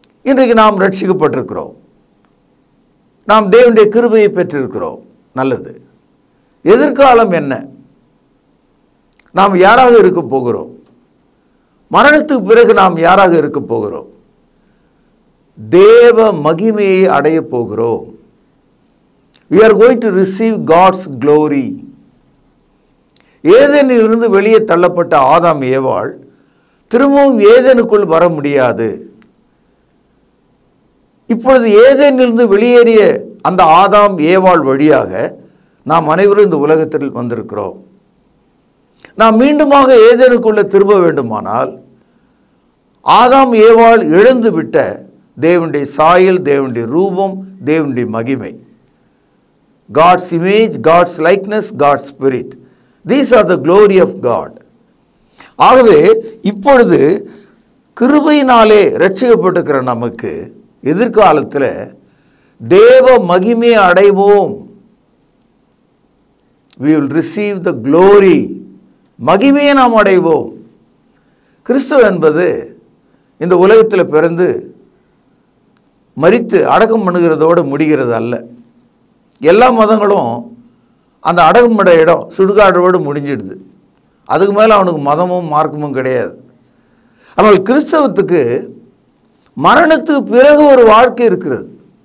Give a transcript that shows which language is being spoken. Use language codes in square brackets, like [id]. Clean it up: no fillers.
[ta] இன்றைக்கு நாம் ரட்சிக்கப்பட்டிருக்கிறோம், நாம் தேவனுடைய கிருபையை பெற்றிருக்கிறோம். நல்லது. எதிர்காலம் என்ன? நாம் யாராக இருக்க போகிறோம்? மரணத்துக்கு பிறகு நாம் யாராக இருக்க போகிறோம்? தேவ மகிமையை அடைய போகிறோம். [en] We are going to receive God's glory. [ta] ஏதேனிலிருந்து வெளியே தள்ளப்பட்ட ஆதாம் ஏவாள் திரும்பவும் ஏதேனுக்குள் வர முடியாது. இப்பொழுது ஏதேனிலிருந்து வெளியேறிய அந்த ஆதாம் ஏவாள் வழியாக நாம் அனைவரும் இந்த உலகத்தில் வந்திருக்கிறோம். நாம் மீண்டுமாக ஏதேனுக்குள்ள திரும்ப வேண்டுமானால் ஆதாம் ஏவாள் இழந்து விட்ட தேவனுடைய சாயல், தேவனுடைய ரூபம், தேவனுடைய மகிமை, [en] God's image, God's likeness, God's spirit. These are the glory of God. [ta] ஆகவே இப்பொழுது கிருபையினாலே ரட்சிக்கப்பட்டிருக்கிற நமக்கு எதிர்காலத்தில் தேவ மகிமையை அடைவோம். [en] We will receive the glory. [ta] மகிமையை நாம் அடைவோம். கிறிஸ்துவ என்பது இந்த உலகத்தில் பிறந்து மரித்து அடக்கம் பண்ணுகிறதோடு முடிகிறது அல்ல. எல்லா மதங்களும் அந்த அடக்கமிட இடம் சுடுகாடோடு முடிஞ்சிடுது. அதுக்கு மேலே அவனுக்கு மதமும் மார்க்கமும் கிடையாது. ஆனால் கிறிஸ்தவத்துக்கு மரணத்துக்கு பிறகு ஒரு வாழ்க்கை இருக்கிறது.